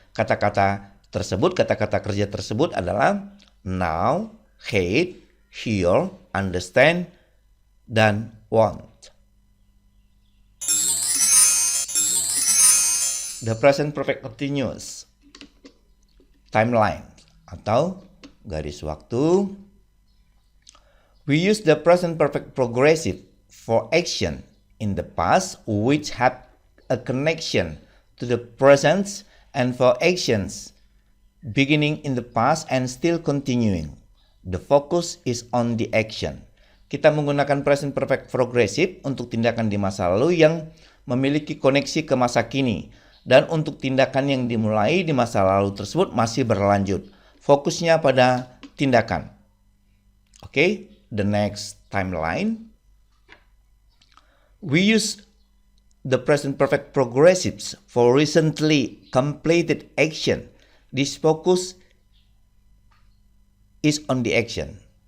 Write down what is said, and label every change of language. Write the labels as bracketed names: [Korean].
[Indonesian] Kata-kata kerja tersebut adalah now, hate, hear, understand, dan want. [English] The present perfect continuous. Timeline [Indonesian] atau garis waktu. [English] We use the present perfect progressive for action in the past which have a connection to the present and for actions beginning in the past and still continuing. The focus is on the action. [Indonesian] Kita menggunakan present perfect progressive untuk tindakan di masa lalu yang memiliki koneksi ke masa kini, dan untuk tindakan yang dimulai di masa lalu tersebut masih berlanjut. Fokusnya pada tindakan. [English] Okay, the next timeline. We use the present perfect progressives for recently completed action. This focus is on the action.